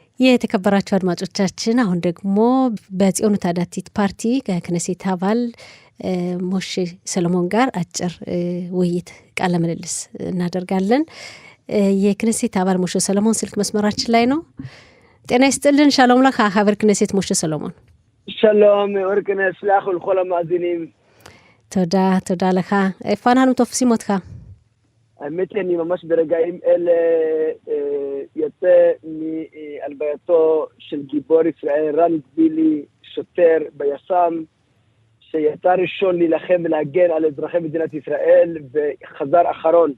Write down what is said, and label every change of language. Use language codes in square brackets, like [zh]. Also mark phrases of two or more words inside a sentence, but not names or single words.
[am] የተከበራችሁ አድማጮቻችን አሁን ደግሞ በጽዮኑ ታዳቲት ፓርቲ ከክነሴት አባል ሞሼ ሰሎሞን ጋር አጭር ውይይት ቃለ ምልልስ እናደርጋለን። የክነሴት አባል ሞሼ ሰሎሞን ስልክ መስመራችን ላይ ነው። ጤና ይስጥልን። [he] שלום לך חבר כנסת [am] ሞሼ ሰሎሞን። [he] שלום, אורקנס, לאחל כל המאזינים. תודה לך. איפה אנחנו תופסים אותך? האמת היא, אני ממש ברגעים אלה יוצא מהלווייתו של גיבור ישראל, רן בילי, שוטר ביס"מ, שיצא ראשון להילחם ולהגן על אזרחי מדינת ישראל, וחזר אחרון.